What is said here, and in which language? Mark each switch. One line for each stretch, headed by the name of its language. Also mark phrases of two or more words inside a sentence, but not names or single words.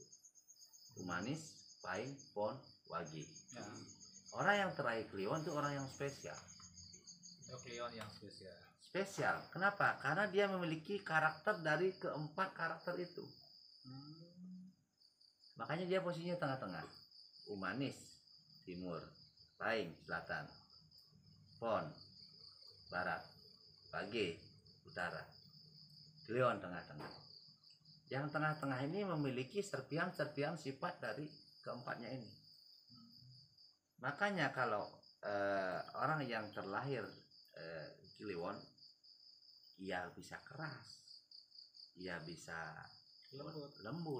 Indonesian: Humanis, paing, pon, wagi. Ya. Orang yang terakhir Kliwon itu orang yang spesial. Kliwon yang spesial. spesial. Kenapa? Karena dia memiliki karakter dari keempat karakter itu. Makanya dia posisinya tengah-tengah. Umanis timur, Paing selatan, Pon barat, Bage utara, Leon tengah-tengah. Yang tengah-tengah ini memiliki serpihan-serpihan sifat dari keempatnya ini. Makanya kalau orang yang terlahir Kliwon, ia bisa keras, ia bisa lembut.